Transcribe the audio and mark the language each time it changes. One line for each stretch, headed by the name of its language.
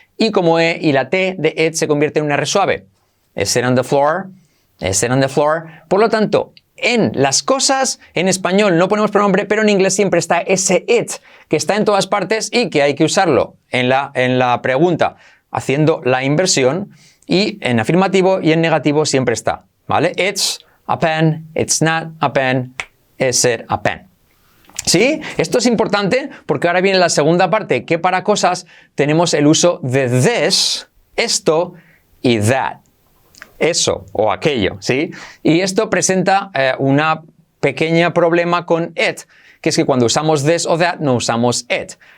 Spanish: Y como E y la T de it se convierte en una R suave.
English: Is it on the floor?
Spanish: Is it on the floor? Por lo tanto, en las cosas, en español no ponemos pronombre, pero en inglés siempre está ese it, que está en todas partes y que hay que usarlo en la pregunta, haciendo la inversión, y en afirmativo y en negativo siempre está, ¿vale?
English: It's a pen, it's not a pen, is it a pen.
Spanish: ¿Sí? Esto es importante porque ahora viene la segunda parte, que para cosas tenemos el uso de this, esto, y that. Eso o aquello, ¿sí? Y esto presenta una pequeña problema con it, que es que cuando usamos this o that no usamos it.